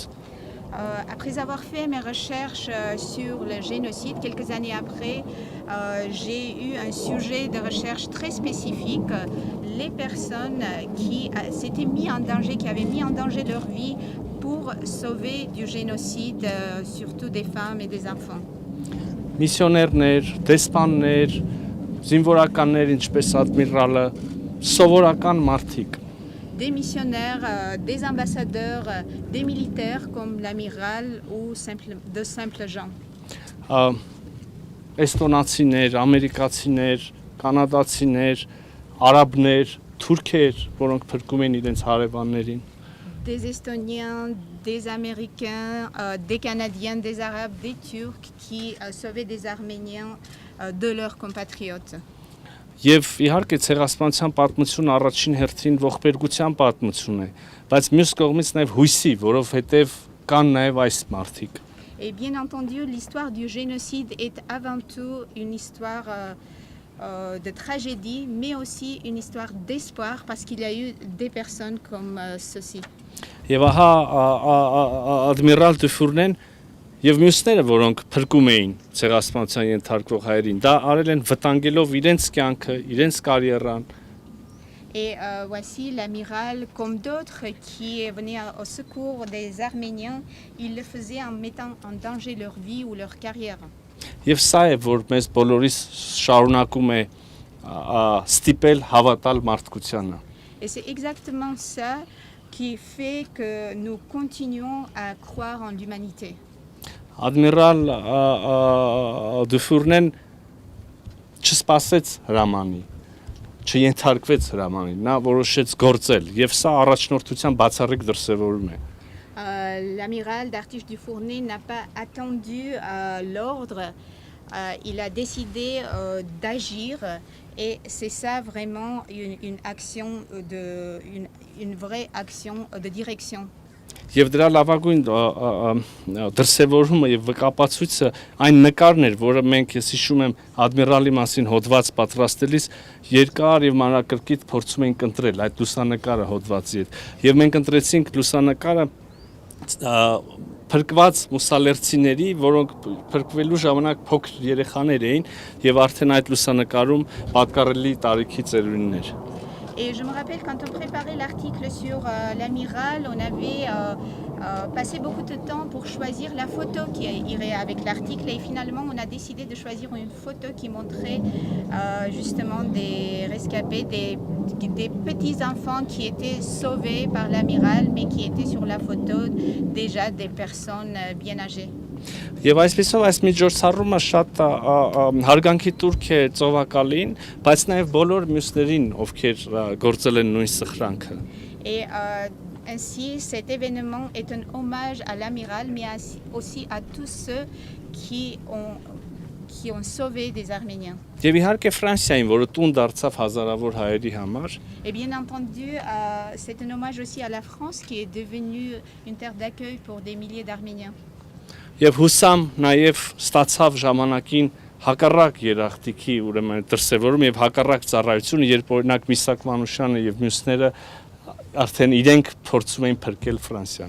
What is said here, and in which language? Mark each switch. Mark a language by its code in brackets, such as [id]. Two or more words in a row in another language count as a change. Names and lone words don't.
[fr] Après avoir fait mes recherches sur le génocide, quelques années après, j'ai eu un sujet de recherche très spécifique, les personnes qui s'étaient mis en danger, qui avaient mis en danger leur vie pour sauver du génocide, surtout des femmes et des enfants. [hy] Միսիոներներ, դեսպաններ, զինվորականներ, ինչպես ադմիրալը, սովորական մարդիկ։ [fr] Des missionnaires, des ambassadeurs, des militaires comme l'amiral ou de simples gens. [hy] Էստոնացիներ, ամերիկացիներ, կանադացիներ, արաբներ, թուրքեր, որոնք փրկում են իրենց հարևաններին։ [fr] Des Estoniens, des Américains, des Canadiens, des Arabes, des Turcs qui sauvaient des Arméniens de leurs compatriotes. [hy] Եվ իհարկե ցեղասպանության պատմությունը առաջին հերթին ողբերգության պատմություն է, բայց մյուս կողմից նաև հույսի, որովհետև կան նաև այս մարդիկ։ [fr] Et bien entendu, l'histoire du génocide est avant tout une histoire de tragédie, mais aussi une histoire d'espoir parce qu'il y a eu des personnes comme ceci. [hy] Եվ ահա ադմիրալ Դուֆուրնեն եւ մյուսները, որոնք փրկում էին ցեղասպանության ենթարկվող հայերին, դա արել են վտանգելով իրենց կյանքը, իրենց կարիերան։ [fr] Et voici l'amiral, comme d'autres qui venaient au secours des Arméniens, il le faisait en mettant en danger leur vie ou leur carrière. [hy] Եվ սա է, որ մեզ բոլորիս շարունակում է ստիպել հավատալ մարդկությանը։ [fr] Et c'est exactement ça qui fait que nous continuons à croire en l'humanité. [hy] Ադմիրալ Դուֆուրնեն չսպասեց հրամանի, չենթարկվեց հրամանին, նա որոշեց գործել, եւ սա առաջնորդության բացառիկ դրսևորում է։ [fr] L'amiral d'Artige Dufournet n'a pas attendu l'ordre, il a décidé d'agir et c'est ça vraiment une action une vraie action de direction. [hy] Եվ դրա լավագույն դրսևորումը եւ վկապացույցը այն նկարն էր, որը մենք ես հիշում եմ ադմիրալի մասին հոդված պատրաստելիս երկար եւ մանրակրկիտ փորձում էինք ընտրել այդ լուսանկարը հոդվածի հետ։ Եվ մենք ընտրեցինք լուսանկարը փրկված մուսալերցիների, որոնք փրկվելու ժամանակ փոքր երեխաներ էին եւ արդեն այդ լուսանկարում պատկառելի տարիքի ծերունիներ։ [fr] Et je me rappelle quand on préparait l'article sur l'amiral, on avait passé beaucoup de temps pour choisir la photo qui irait avec l'article et finalement on a décidé de choisir une photo qui montrait justement des rescapés, des petits enfants qui étaient sauvés par l'amiral mais qui étaient sur la photo déjà des personnes bien âgées. [hy] Եվ այսպեսով այս միջոցառումը շատ հարգանքի տուրք է ծովակալին, բայց նաև բոլոր մյուսներին, ովքեր գործել են նույն սխրանքը։ [fr] Et ainsi cet événement est un hommage à l'amiral mais aussi à tous ceux qui ont sauvé des Arméniens. [hy] Եվ իհարկե Ֆրանսիային, որը տուն դարձավ հազարավոր հայերի համար։ [fr] Et bien entendu, c'est un hommage aussi à la France qui est devenue une terre d'accueil pour des milliers d'Arméniens. [hy] Եվ հուսամ նաև ստացավ ժամանակին հակառակ երախտիկի ուրեմն դրսևորում եւ հակառակ ծառայությունը, երբ օրինակ Միսակ Մանուշյանը եւ մյուսները արդեն իրենք փորձում էին փրկել Ֆրանսիան։